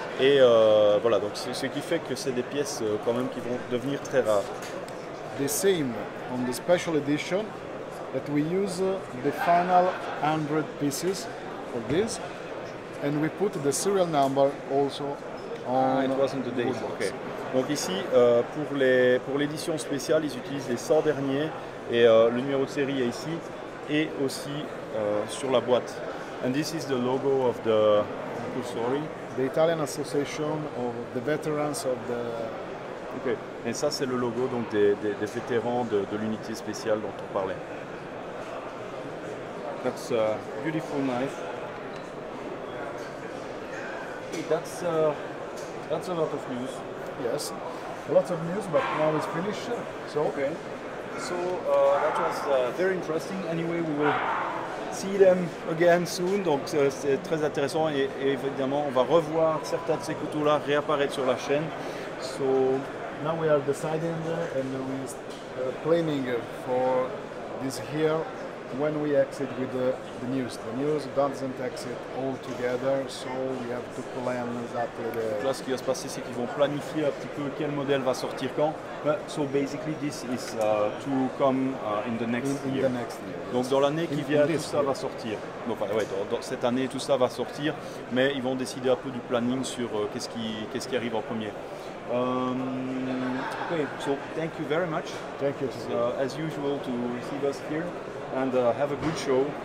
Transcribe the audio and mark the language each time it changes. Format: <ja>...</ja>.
<fr>Et voilà, donc ce qui fait que c'est des pièces quand même qui vont devenir très rares.</fr> <en>The same on the special edition, that we use the final 100 pieces for this, and we put the serial number also on It wasn't the date. wood box. Okay.</en> <fr>Donc ici, pour l'édition spéciale, ils utilisent les 100 derniers et le numéro de série est ici et aussi sur la boîte.</fr> <en>And this is the logo of the sorry. The Italian Association of the Veterans of the... Okay.</en> <fr>Et ça, c'est le logo donc des vétérans de l'unité spéciale dont on parlait.</fr> <en>That's a beautiful knife. Okay, that's a lot of news. Yes, lots of news, but now it's finished. So, Okay. So that was very interesting. Anyway, we will see them again soon.</en> <fr>Donc c'est très intéressant et évidemment on va revoir certains de ces couteaux-là réapparaître sur la chaîne.</fr> <en>So now we are deciding and we are planning for this here when we exit with the news. The news doesn't exit all together, so we have to plan exactly the...</en> <fr>là, ce qui va se passer, c'est qu'ils vont planifier un petit peu quel modèle va sortir quand.</fr> <en>So basically, this is to come in the next year.</en> <fr>Donc dans l'année qui vient, tout ça va sortir. Donc, enfin, ouais, dans cette année, tout ça va sortir, mais ils vont décider un peu du planning sur qu'est-ce qui arrive en premier.</fr> <en>Okay, so thank you very much. Thank you. As usual to receive us here, and have a good show.</en>